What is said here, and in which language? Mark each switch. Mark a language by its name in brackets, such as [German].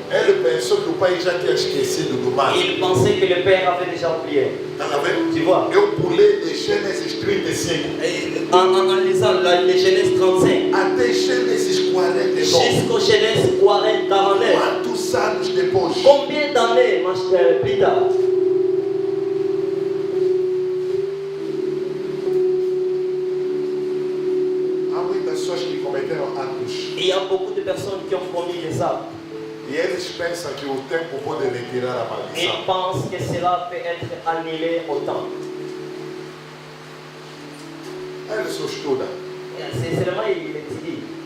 [Portuguese] ele pensou que o pai já tinha esquecido do mal. [French] il pensait que le père avait déjà oublié. [Portuguese] Tá vendo? [French] Tu vois? [Portuguese] Eu pulei de Gênesis 35 [French] En lisant les Genèse 35 [Portuguese] até Gênesis 49. [French] jusqu'au Genèse 49. [Portuguese] Quantos anos depois? [French] Combien d'années plus tard? [Portuguese] Há muitas pessoas que cometeram atos [French] Il y a beaucoup de personnes qui ont commis des actes. [Portuguese] e eles pensam que o tempo pode retirar a maldição. [French] Ils pensent que cela peut être annulé au temps. [Portuguese] Eles só estudam. [French] C'est seulement il étudie.